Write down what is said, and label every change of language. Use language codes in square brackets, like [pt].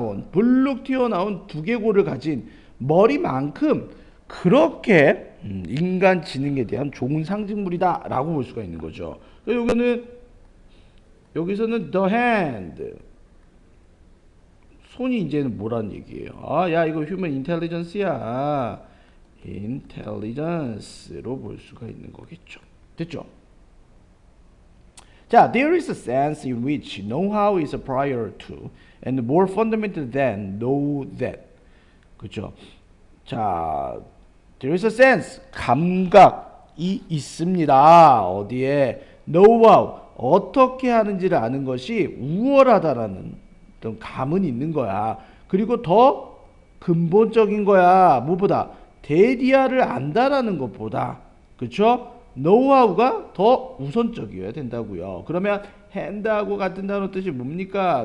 [ko] 불룩 튀어나온 두개골을 가진 머리만큼 그렇게 인간 지능에 대한 좋은 상징물이다 라고 볼 수가 있는 거죠. 여기서는 the hand, 손이 이제는 뭐라는 얘기예요? 아, 야, 이거 human intelligence야. intelligence로 볼 수가 있는 거겠죠. 됐죠? [en] 자, there is a sense in which know-how is prior to and more fundamental than know that. [ko] 그죠? 자, [en] there is a sense, [ko] 감각이 있습니다. 어디에? know-how, 어떻게 하는지를 아는 것이 우월하다라는 어떤 감은 있는 거야. 그리고 더 근본적인 거야. 무엇보다? 데디아를 안다라는 것보다. 그쵸? 노하우가 더 우선적이어야 된다고요. 그러면 핸드하고 같은 단어 뜻이 뭡니까?